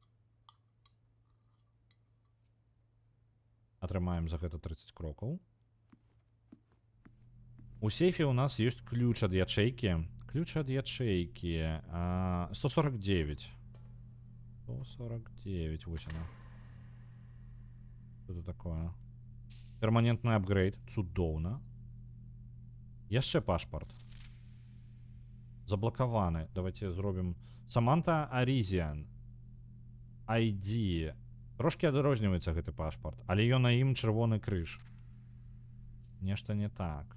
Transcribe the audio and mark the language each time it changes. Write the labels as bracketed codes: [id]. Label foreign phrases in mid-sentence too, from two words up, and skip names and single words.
[be] Атрымаем за гэта 30 крокаў. У сейфе у нас ёсць ключ ад ячэйкі. Ключ ад ячэйкі. 149. [ru] 149, вось она. Что это такое? Перманентный апгрейд. [be] Цудоўна. Яшчэ пашпарт. Заблокаваны. Давайте зробім. Саманта Аризіан. ID. Трошки адрозніваецца гэты пашпарт, але ён на ім чырвоны крыж. Нешта не так.